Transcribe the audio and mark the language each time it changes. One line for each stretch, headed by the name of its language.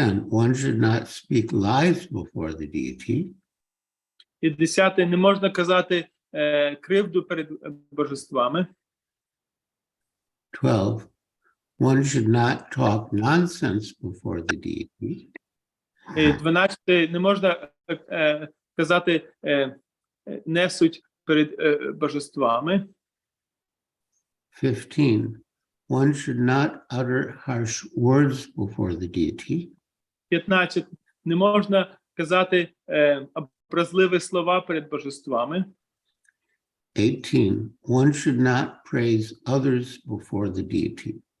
English: One should not speak lies before the deity.
Ukrainian: І 10. Не можна казати кривду перед божествами.
English: 12. One should not talk nonsense before the deity.
Ukrainian: 12. Не можна казати несуть перед божествами.
English: 15. One should not utter harsh words before the deity.
Ukrainian: 15. Не можна казати образливі слова перед божествами.
English: 18. One should not praise others before the deity.